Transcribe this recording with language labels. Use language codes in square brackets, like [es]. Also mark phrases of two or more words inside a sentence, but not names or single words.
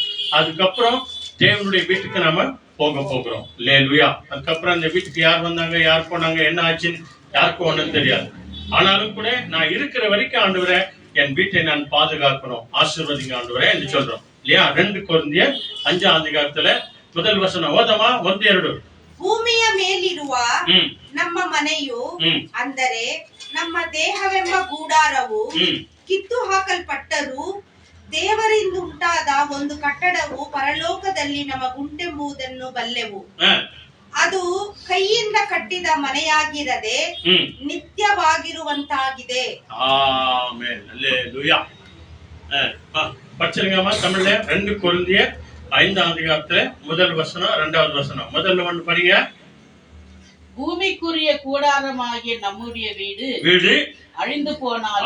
[ta] அதுக்கப்புறம் தேவனுடைய வீட்டுக்கு நாம போக போகிறோம். ஹalleluya. அதுக்கப்புறம் அந்த வீட்டுக்கு யார் வந்தாங்க, யார் போனாங்க, என்ன ஆச்சுன்னு யாருக்கும் ஒண்ணும் தெரியாது. ஆனாலும் கூட நான் இருக்கிற வரைக்கும் ஆண்டவரே என் வீட்டை நான் பாதுகாக்கணும், ஆசீர்வதிங்க ஆண்டவரே என்று சொல்றோம் இல்லையா? 2 கொரிந்தியர் 5ஆம் அதிகாரத்துல முதல் [kn] ವಚನ ಓದಮ್ಮ [ta] 1-2. [kn] ಭೂಮಿಯ ಮೇಲಿರುವ ನಮ್ಮ ಮನೆಯು ಅಂದರೆ ನಮ್ಮ ದೇಹವೆಂಬ ಗೂಡಾರವು ಕಿತ್ತು ಹಾಕಲ್ಪಟ್ಟರೂ ದೇವರಿಂದ ಉಂಟಾದ ಒಂದು ಕಟ್ಟಡವು ಪರಲೋಕದಲ್ಲಿ ನಮಗುಂಟೆಂಬುದನ್ನು ಬಲ್ಲೆವು. ಅದು ಕೈಯಿಂದ ಕಟ್ಟಿದ ಮನೆಯಾಗಿರದೆ ನಿತ್ಯವಾಗಿರುವಂತಾಗಿದೆ. [ta] ஆமென். அல்லேலூயா. படிச்சிருங்கம்மா தமிழ்ல 2 கொரிந்தியர் 5ஆம் அதிகாரத்துல முதல் வசனம் 2வது வசனம். முதல்ல ஒன்று படிங்க. பூமிக்குரிய கூடாரமாகிய நம்முடைய வீடு அழிந்து போனாலும்,